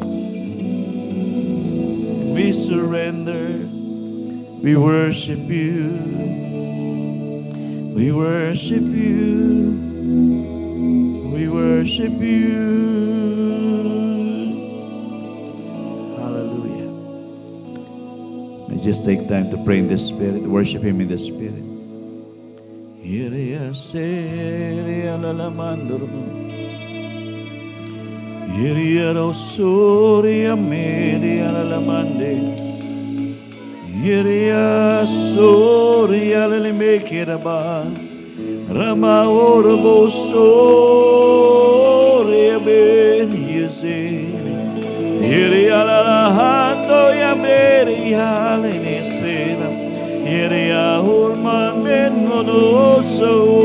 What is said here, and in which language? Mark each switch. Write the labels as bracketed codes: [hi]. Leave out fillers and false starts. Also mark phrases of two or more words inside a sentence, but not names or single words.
[en] And we surrender, we worship you, we worship you, we worship you. Hallelujah. And just take time to pray in the Spirit, worship Him in the Spirit. Iria seria la lamandormo, Iria rosoria meria la lamande, Iria soria la limekiraba, Rama orbo soria ben yezeli, Iria la lahando ya meria lenesela, Iria urman ben monoso,